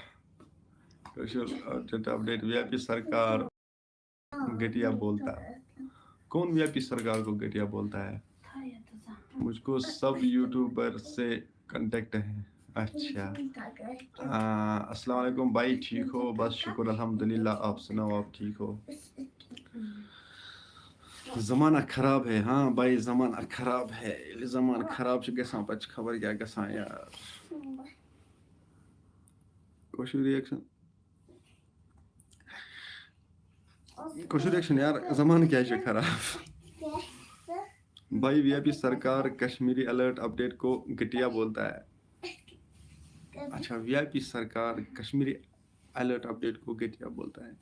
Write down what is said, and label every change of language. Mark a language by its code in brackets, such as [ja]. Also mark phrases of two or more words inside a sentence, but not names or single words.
[hi] अपडेट वीआईपी सरकार घटिया बोलता है कौन वीआईपी सरकार को घटिया बोलता है मुझको सब यूट्यूबर से कांटेक्ट है अच्छा अस्सलाम वालेकुम भाई ठीक हो बस शुक्र अल्हम्दुलिल्लाह आप सुनाओ आप ठीक हो ज़माना खराब है हाँ भाई ज़माना खराब है ज़माना खराब [ks] से गसान पच खबर क्या गसान [hi] यार कुछ रिएक्शन यार ज़माना क्या है खराब भाई वीआईपी सरकार कश्मीरी अलर्ट अपडेट को घटिया बोलता है अच्छा वीआईपी सरकार कश्मीरी अलर्ट अपडेट को घटिया बोलता है